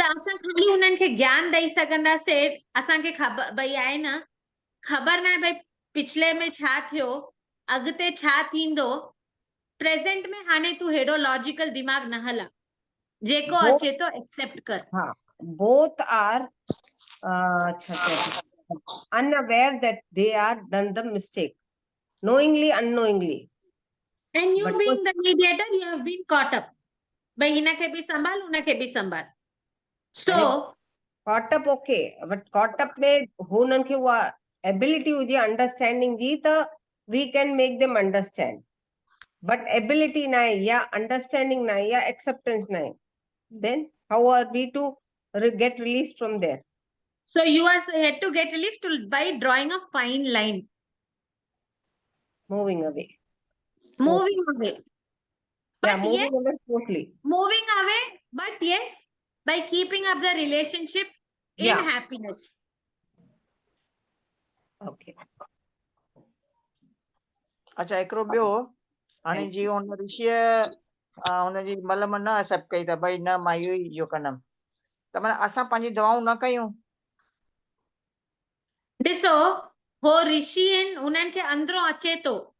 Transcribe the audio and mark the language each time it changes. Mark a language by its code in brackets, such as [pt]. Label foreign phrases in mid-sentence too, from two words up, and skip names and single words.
[sd] त असां ख़ाली उन्हनि खे ज्ञान ॾेई सघंदासीं, असांखे ख़बर भई आहे न, ख़बर न आहे भई पिछले में छा थियो, अॻिते छा थींदो। प्रेज़ेंट में हाणे तूं हेॾो लॉजिकल दिमाग़ न हला, जेको [en] Both, [sd] अचे तो एक्सेप्ट कर। हाँ, [en] both are [sd] छा चइबो, [en] unaware that they are done the mistake, knowingly, unknowingly. And you But being the mediator, you have been caught up. [sd] भई हिन खे बि संभाल, हुन खे बि संभाल। [en] So, caught up okay, but caught up [sd] में हुननि खे उहा [en] ability हुजे understanding [sd] जी, त [en] we can make them understand. But ability [sd] ना आहे या understanding ना आहे या acceptance ना आहे, [en] then how are we to get released from there? so you are had to get released by drawing a fine line, Moving away. moving away. Yeah, But yes, moving away totally. moving away, but yes, by keeping up the relationship in Yeah. happiness. Okay. [sd] अच्छा हिकिड़ो ॿियो, हाणे [en] Thank [sd] जीअं हुन ऋषिअ हुनजी मलम न एक्सेप्ट कई त भई न मां इहो ई इहो कंदमि, त माना असां पंहिंजी दवाऊं न कयूं? ॾिसो, हो ऋषि आहिनि, उन्हनि खे अंदरो अचे तो।